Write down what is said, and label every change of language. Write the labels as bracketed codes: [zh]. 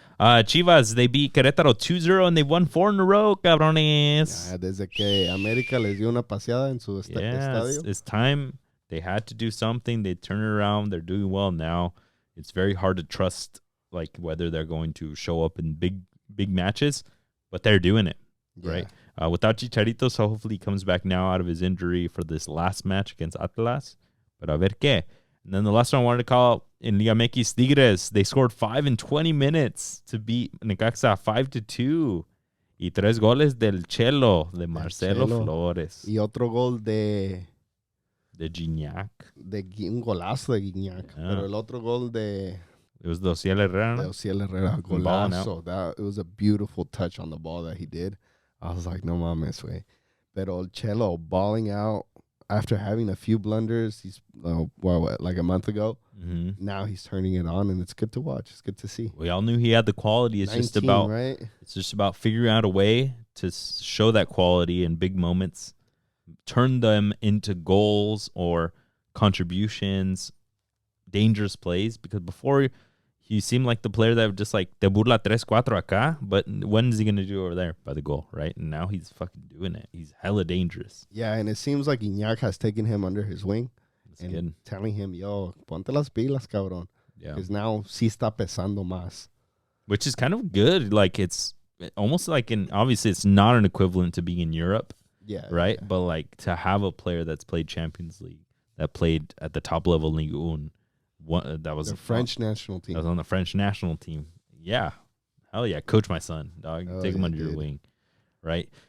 [en] Chivas, they beat Querétaro 2-0 and they won 4 in a row, cabrones. [es] Yeah, desde que América les dio una paseada en su estadio. [en] It's time. They had to do something. They turn it around. They're doing well now. It's very hard to trust like whether they're going to show up in big matches, but they're doing it, right? Without Chicharito, so hopefully he comes back now out of his injury for this last match against Atlas. But [es] a ver qué. [en] And then the last one I wanted to call out in Liga MX, Tigres. They scored 5 in 20 minutes to beat Necaxa 5-2. [es] Y 3 goles del Chelo, de Marcelo Flores. Y otro gol de Gignac. Un golazo de Gignac. Pero el otro gol de... [en] It was the Ociel Herrera. [es] De Ociel Herrera. Golazo. [en] It was a beautiful touch on the ball that he did. I was like, [es] no mames, way. Pero el [en] Chelo balling out after having a few blunders. He's, like a month ago. Mm-hmm. Now he's turning it on, and it's good to watch. It's good to see. We all knew he had the quality. It's 19, just about right? It's just about figuring out a way to show that quality in big moments, turn them into goals or contributions, dangerous plays. Because before he seemed like the player that would just like [es] te burla 3-4 acá, [en] but when is he gonna do over there by the goal, right? And now he's fucking doing it. He's hella dangerous. Yeah, and it seems like Iñak has taken him under his wing. That's good. Telling him, yo, [es] ponte las pilas, cabrón. [en] Yeah. [es] Because now sí está pesando más. [en] Which is kind of good. Like it's almost like obviously it's not an equivalent to being in Europe. Yeah. Right? Yeah. But like to have a player that's played Champions League, that played at the top level Ligue 1, that was the French national team. That was on the French national team. Yeah. Hell yeah. Coach my son, dog. Take him under your wing. Right?